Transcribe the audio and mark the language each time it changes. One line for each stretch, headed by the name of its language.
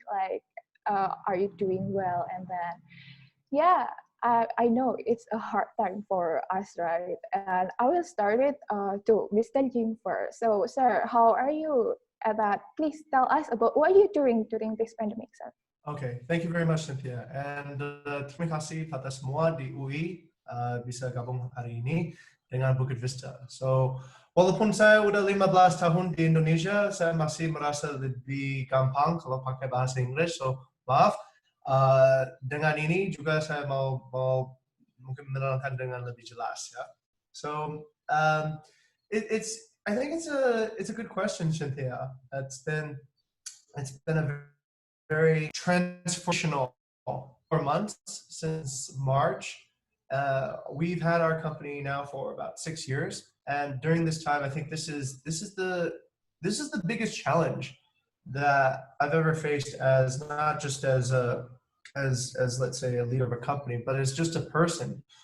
English: Like, are you doing well? And then, yeah, I know it's a hard time for us, right? And I will start it to Mr. Jing first. So, sir, how are you? Please tell us about what you're doing during this pandemic, sir. Okay, thank you very much, Cynthia.
Indonesian: And terima kasih pada semua di UI bisa gabung hari ini dengan Bukit Vista. So, walaupun saya udah 15 tahun di Indonesia, saya masih merasa lebih gampang kalau pakai bahasa Inggris. So, maaf. Dengan ini juga saya mau mungkin menerangkan dengan lebih jelas, ya.
English: So, I think it's a good question, Cynthia. It's been a very transformational 4 months since March. We've had our company now for about 6 years, and during this time, I think this is the biggest challenge that I've ever faced, as not just as let's say a leader of a company, but as just a person.